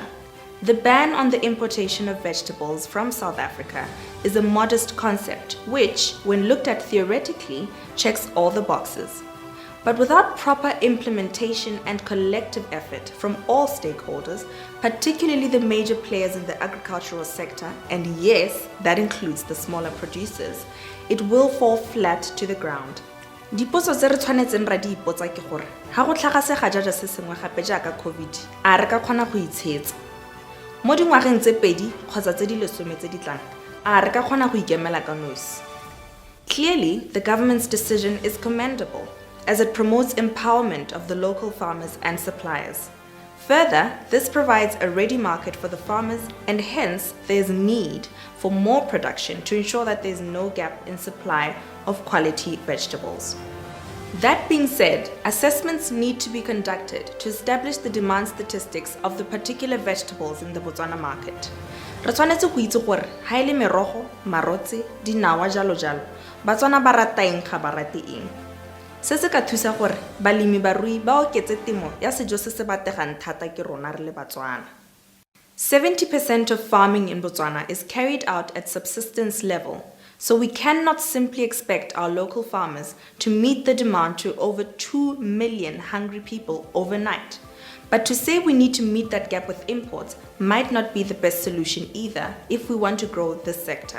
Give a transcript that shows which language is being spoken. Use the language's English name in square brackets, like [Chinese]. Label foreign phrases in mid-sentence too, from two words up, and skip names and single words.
[English] The ban on the importation of vegetables from South Africa is a modest concept which, when looked at theoretically, checks all the boxes. But without proper implementation and collective effort from all stakeholders, particularly the major players in the agricultural sector, and yes, that includes the smaller producers, it will fall flat to the ground. [Tswana] Dipotso tse re tshwanetseng ra di ipotsa ke gore ha go tlhagasega jaja se sengwe gape jaaka COVID, a re ka kgona go itshetsa. Mo dingwageng tse pedi kgotsa tse di lesome tse di tlang, a re ka kgona go ikemela ka nosi. [English] Clearly, the government's decision is commendable, as it promotes empowerment of the local farmers and suppliers. Further, this provides a ready market for the farmers, and hence there is need for more production to ensure that there is no gap in supply of quality vegetables. That being said, assessments need to be conducted to establish the demand statistics of the particular vegetables in the Botswana market. [Tswana] Re tshwanetse go itse gore ha ile merogo, marotse, dinawa jalo jalo, Batswana ba rata eng ga ba rate eng. Se se ka thusa gore balemi barui ba oketse temo ya sejo se se bategang thata ke rona re le Batswana. [English] 70% of farming in Botswana is carried out at subsistence level, so we cannot simply expect our local farmers to meet the demand to over 2 million hungry people overnight. But to say we need to meet that gap with imports might not be the best solution either if we want to grow this sector.